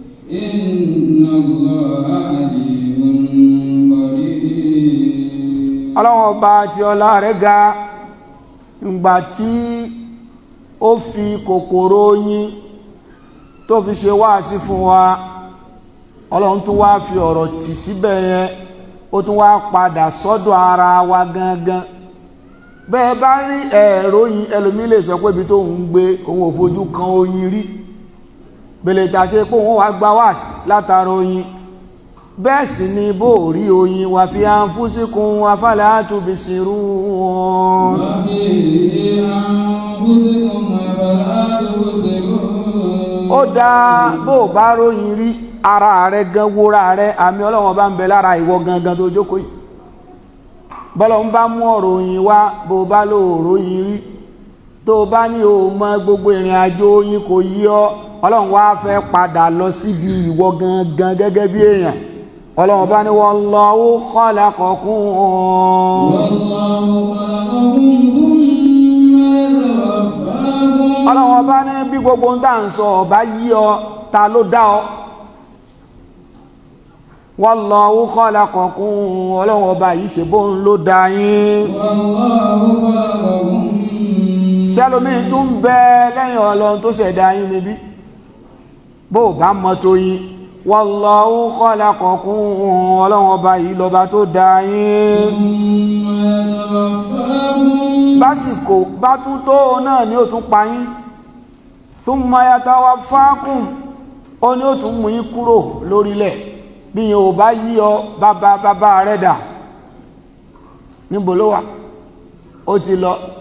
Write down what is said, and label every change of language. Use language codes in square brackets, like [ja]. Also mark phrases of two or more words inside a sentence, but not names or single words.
[ar] إن الله عليم قدير. [yo] Ọlọ́run ọba àti ọlá rẹ̀ ga, ìgbà tí ó fi kòkòrò oyin tó fi ṣe wáàsí fún wa, Ọlọ́run tún wá fi ọ̀rọ̀ tì síbẹ̀ yẹn, ó tún wá padà sọ́dọ̀ ara wa gangan. Bẹ́ẹ̀ bá rí ẹ̀rọ oyin, ẹlòmí lè sọ pé ibi tó ń gbé, òun ò fojú kan oyin rí. Bèlè tà ṣe pé òun wá gba wáàsí látara oyin. Bẹ́ẹ̀ sì ni bó rí oyin, [ar] وفي أنفسكم أفلا تبصرون. وفي أنفسكم أفلا تبصرون. [yo] Ó dáa bó bá róyin rí, ara rẹ gan wúra rẹ, àmì Ọlọ́run bá ń bẹ lára ìwọ gangan tó jókòó yìí. Bọ́lọ́run bá mú ọ̀rọ̀ oyin wá, bó bá lò róyin rí, tó bá ní o mọ gbogbo ìrìn àjò oyin kò yí ọ, Ọlọ́run wá fẹ́ padà lọ síbi ìwọ gangan gẹ́gẹ́ bí èèyàn. Ọlọ́run bá ní, [ar] "والله خلقكم." والله خلقكم ثم يتوفاكم. [yo] Ọlọ́run bá ní bí gbogbo ń tà ń sọ ọba yí ọ, ta ló dá ọ? [ar] "والله خلقكم." [yo] Ọlọ́run ọba yìí ṣe bóun ló dá yín. [ar] والله خلقكم. [yo] Ṣẹ́lómi tún ń bẹ lẹ́yìn Ọlọ́run tó ṣẹ̀dá yín níbí. Bó o bá mọ tó yín, [ar] "والله خلقكم." [yo] Ọlọ́run ọba yìí lọ́ba tó dá yín. [ar] ثم يتوفاكم. [yo] Básìkò bá tún tó, náà ni ó tún pa yín. [ar] "ثم يتوفاكم." [yo] Ó ní ó tún mú yín kúrò lórílẹ̀. Bí yín ò bá yí ọ, bàbá, bàbá rẹ̀ dà? Níbo ló wà? Ó ti lọ.